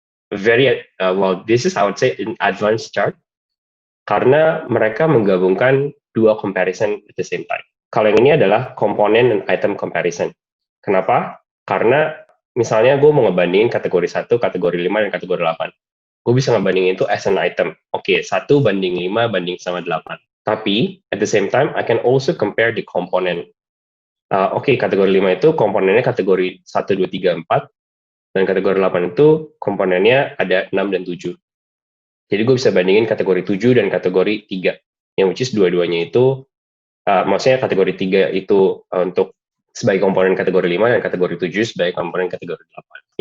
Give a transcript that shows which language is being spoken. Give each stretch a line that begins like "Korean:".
English: Very well, this is I would say an advanced chart
Indonesian: karena mereka menggabungkan
English: 2 comparison at the same time.
Indonesian: Kalau yang ini adalah komponen dan item comparison. Kenapa? Karena misalnya gue mau ngebandingin kategori 1, kategori 5, dan kategori 8. Gue bisa ngebandingin itu
English: as an item.
Indonesian: Oke, 1 banding 5 banding sama 8. Tapi,
English: at the same time, I can also compare the komponen.
Indonesian: Oke, kategori 5 itu komponennya kategori 1, 2, 3, 4. Dan kategori 8 itu komponennya ada 6 dan 7. Jadi gue bisa bandingin kategori 7 dan kategori 3. Yang which is dua-duanya itu, maksudnya kategori 3 itu untuk sebagai komponen kategori 5 dan kategori 7 sebagai komponen kategori 8.